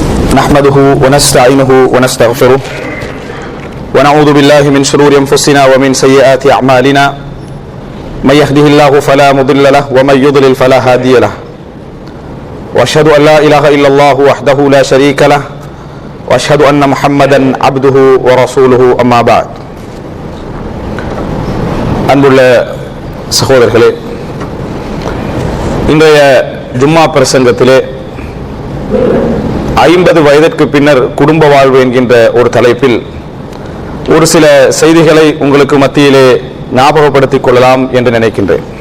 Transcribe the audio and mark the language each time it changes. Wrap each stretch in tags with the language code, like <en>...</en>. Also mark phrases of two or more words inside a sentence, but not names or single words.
<ar>نحمده ونستعينه ونستغفره ونعوذ بالله من شرور أنفسنا ومن سيئات أعمالنا من يهده الله فلا مضل له ومن يضلل فلا هادي له وأشهد أن لا إله إلا الله وحده لا شريك له وأشهد أن محمدا عبده ورسوله أما بعد.</ar> <ta>அன்புள்ள சகோதரர்களே, இன்றைய ஜும்மா பிரசங்கத்திலே 50 வயதிற்கு பின்னர் குடும்ப வாழ்வு என்கின்ற ஒரு தலைப்பில் ஒரு சில செய்திகளை உங்களுக்கு மத்தியிலே ஞாபகப்படுத்திக் கொள்ளலாம் என்று நினைக்கின்றேன்.</ta>